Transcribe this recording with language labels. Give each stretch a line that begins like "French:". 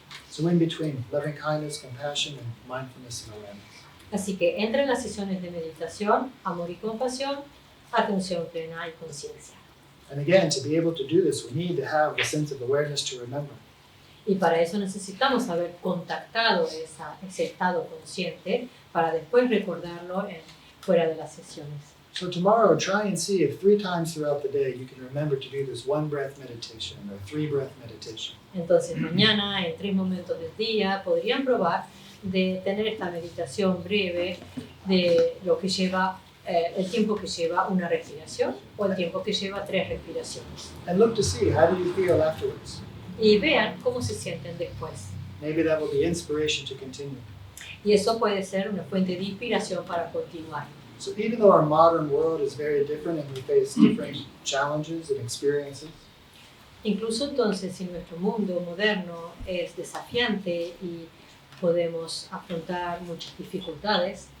English: So in between, loving kindness, compassion, and mindfulness and awareness.
Spanish: Así que entre en las sesiones de meditación, amor y compasión, atención plena y conciencia.
English: And again, to be able to do this, we need to have the sense of awareness to remember.
Spanish: Y para eso necesitamos haber contactado ese estado consciente para después recordarlo fuera de las sesiones.
English: So tomorrow, try and see if 3 times throughout the day you can remember to do this 1 breath meditation or 3 breath meditation.
Spanish: Entonces mañana, en 3 momentos del día, podrían probar de tener esta meditación breve de lo que lleva, el tiempo que lleva una respiración o el tiempo que lleva 3 respiraciones.
English: And look to see, how do you feel afterwards?
Spanish: Y vean cómo se sienten después.
English: Maybe that will be inspiration to continue.
Spanish: Y eso puede ser una fuente de inspiración para continuar.
English: So even though our modern world is very different and we face different challenges and experiences,
Spanish: Incluso entonces, si nuestro mundo moderno es desafiante y podemos afrontar muchas dificultades,